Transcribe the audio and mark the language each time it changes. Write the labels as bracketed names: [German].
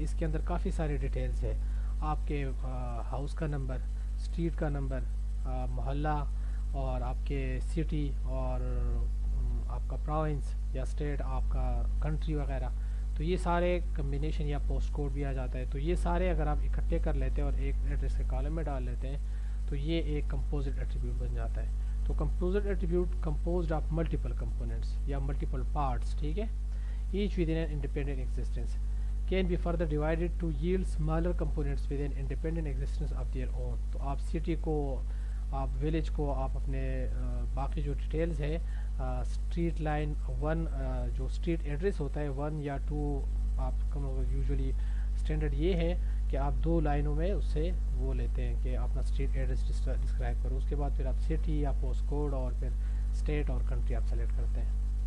[Urdu] اس کے اندر کافی سارے ڈیٹیلز ہے, آپ کے ہاؤس کا نمبر, اسٹریٹ کا نمبر, محلہ, اور آپ کے سٹی, اور آپ کا پروونس یا اسٹیٹ, آپ کا کنٹری وغیرہ. تو یہ سارے کمبینیشن یا پوسٹ کوڈ بھی آ جاتا ہے. تو یہ سارے اگر آپ اکٹھے کر لیتے ہیں اور ایک ایڈریس کے کالم میں ڈال لیتے ہیں تو یہ ایک کمپوزٹ ایٹریبیوٹ بن جاتا ہے. تو composite attribute composed of multiple components یا ملٹیپل پارٹس, ٹھیک ہے, [English] each within an independent existence, can be further divided to yield smaller components with an independent existence of their own. [Urdu] تو آپ سٹی کو, آپ ولیج کو, آپ اپنے باقی جو ڈیٹیلز ہے اسٹریٹ لائن 1 جو اسٹریٹ ایڈریس ہوتا ہے 1 یا 2, آپ یوزولی اسٹینڈرڈ یہ ہے کہ آپ 2 لائنوں میں اس سے وہ لیتے ہیں کہ اپنا اسٹریٹ ایڈریس ڈسکرائب کرو. اس کے بعد پھر آپ سٹی یا پوسٹ کوڈ اور پھر اسٹیٹ اور کنٹری آپ سلیکٹ کرتے ہیں.